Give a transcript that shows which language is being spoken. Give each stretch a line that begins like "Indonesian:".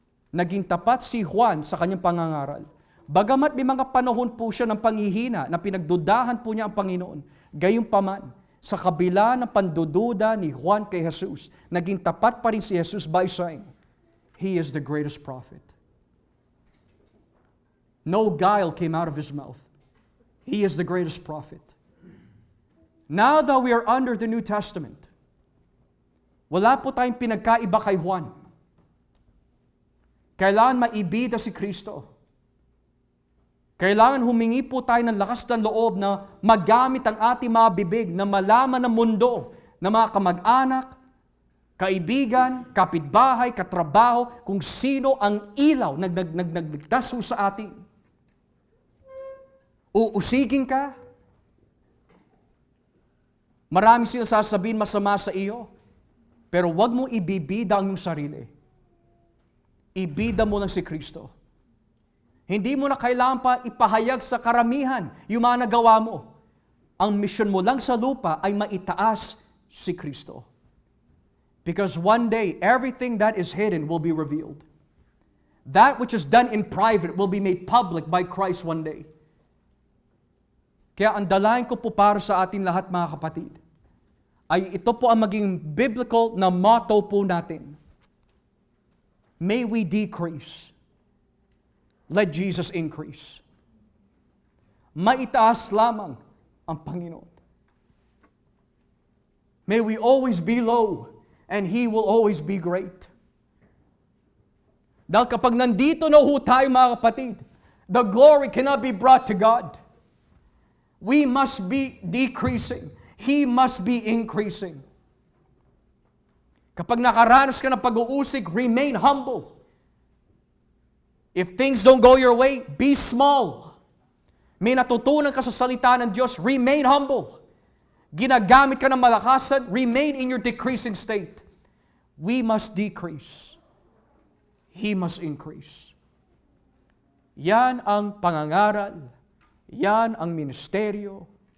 Filipino: Naging tapat si Juan sa kanyang pangangaral. Bagamat may mga panahon po siya ng panghihina na pinagdudahan po niya ang Panginoon, gayunpaman, sa kabila ng pandududa ni Juan kay Jesus, naging tapat pa rin si Jesus
English: by saying, He is the greatest prophet. No guile came out of His mouth. He is the greatest prophet. Now that we are under the New Testament,
Filipino: wala po tayong pinagkaiba kay Juan. Kailangan maibida si Kristo. Kailangan humingi po tayo ng lakas ng loob na magamit ang ating mga bibig na malaman ng mundo, ng mga kamag-anak, kaibigan, kapitbahay, katrabaho, kung sino ang ilaw na nagligtas sa atin. Uusigin ka. Marami sila sasabihin masama sa iyo. Pero wag mo ibibida ang iyong sarili. Ibida mo lang si Kristo. Hindi mo na kailangan pa ipahayag sa karamihan yung mga nagawa mo. Ang mission mo lang sa lupa ay maitaas si Kristo.
English: Because one day, everything that is hidden will be revealed. That which is done in private will be made public by Christ one day.
Filipino: Kaya ang dalangin ko po para sa atin lahat mga kapatid, ay ito po ang maging biblical na motto po natin.
English: May we decrease. Let Jesus increase.
Filipino: Maitaas lamang ang Panginoon.
English: May we always be low and He will always be great.
Filipino: Dahil kapag nandito na ho tayo mga kapatid,
English: the glory cannot be brought to God. We must be decreasing. He must be increasing.
Filipino: Kapag nakaranas ka ng pag-uusig,
English: remain humble. If things don't go your way, be small.
Filipino: May natutunan ka sa salita ng Diyos,
English: remain humble.
Filipino: Ginagamit ka ng malakasan,
English: remain in your decreasing state. We must decrease. He must increase.
Filipino: Yan ang pangangaral. Yan ang ministeryo.